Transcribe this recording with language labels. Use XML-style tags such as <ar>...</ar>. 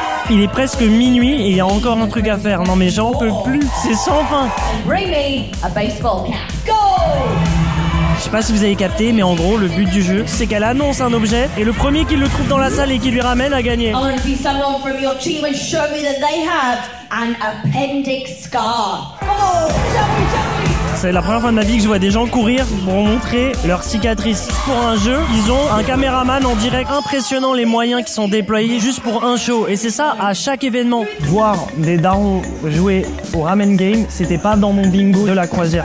<fr>Il est presque minuit et il y a encore un truc à faire. Non mais j'en peux plus, c'est sans fin.</fr> <en>Bring me a baseball cap. Go!</en> <fr>Je sais pas si vous avez capté, mais en gros, le but du jeu, c'est qu'elle annonce un objet et le premier qui le trouve dans la salle et qui lui ramène a gagné.</fr> <en>I want to see someone from your team and show me that they have an appendix scar. Come on, tell me.</en> <fr>C'est la première fois de ma vie que je vois des gens courir pour montrer leurs cicatrices. Pour un jeu, ils ont un caméraman en direct impressionnant les moyens qui sont déployés juste pour un show. Et c'est ça à chaque événement. Voir des darons jouer au ramen game, c'était pas dans mon bingo de la croisière.</fr>